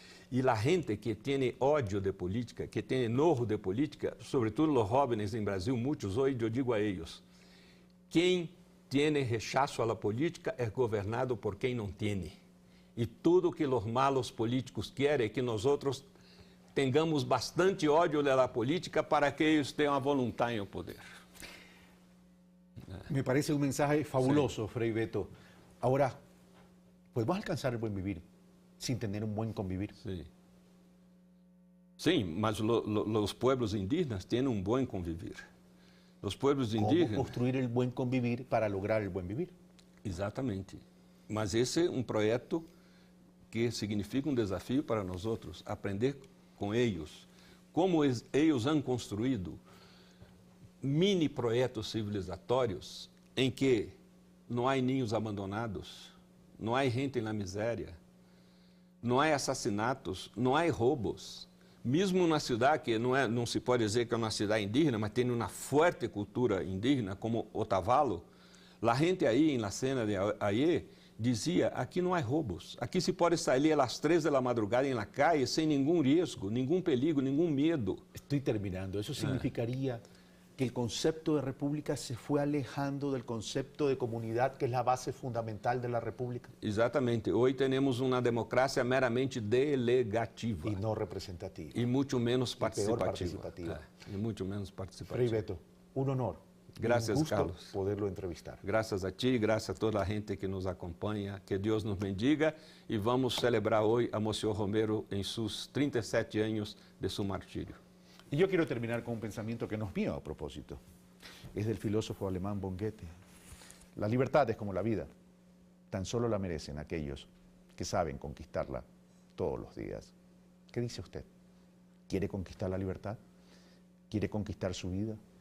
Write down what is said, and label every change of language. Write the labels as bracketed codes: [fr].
[pt] E a gente que tem ódio de política, que tem enojo de política, sobretudo os jovens em Brasil, muitos hoje, eu digo a eles, quem tem rechaço à política é governado por quem não tem. E tudo que os malos políticos querem é que nós outros tenhamos bastante ódio da política para que eles tenham a vontade no poder. [es] Me parece un mensaje fabuloso, sí. Frei Beto. Ahora, podemos alcanzar el buen vivir sin tener un buen convivir. Sí. [pt] Sim, mas os [es] pueblos indígenas [pt] têm um bom convivir. Os [es] pueblos indígenas... ¿Cómo construir el buen convivir para lograr el buen vivir? [pt] Exatamente. Mas esse é um projeto que significa um desafio para nós outros, aprender com eles. Como eles han construído mini projetos civilizatórios em que não há ninhos abandonados, não há gente na miséria, não há assassinatos, não há roubos. Mesmo na cidade que não se pode dizer que é uma cidade indígena, mas tem uma forte cultura indígena, como Otavalo, a gente aí, na cena de aí, dizia, aqui não há roubos, aqui se pode sair às 3 da madrugada na calle sem nenhum risco, nenhum perigo, nenhum medo. Estou terminando. Isso significaria que [es] el concepto de república se fue alejando del concepto de comunidad, que es la base fundamental de la república. [pt] Exatamente. [es] Hoy tenemos una democracia meramente delegativa. Y no representativa. Y mucho menos participativa. Peor participativa. Y mucho menos participativa. Frei Beto, un honor. Gracias, un gusto Carlos. Poderlo entrevistar. Gracias a ti, gracias [pt] a toda a gente que nos acompanha. Que Deus nos bendiga e vamos celebrar hoje a Monsieur Romero em seus 37 anos de seu martírio. [es] Y yo quiero terminar con un pensamiento que no es mío a propósito. Es del filósofo alemán von Goethe. La libertad es como la vida. Tan solo la merecen aquellos que saben conquistarla todos los días. ¿Qué dice usted? ¿Quiere conquistar la libertad? ¿Quiere conquistar su vida?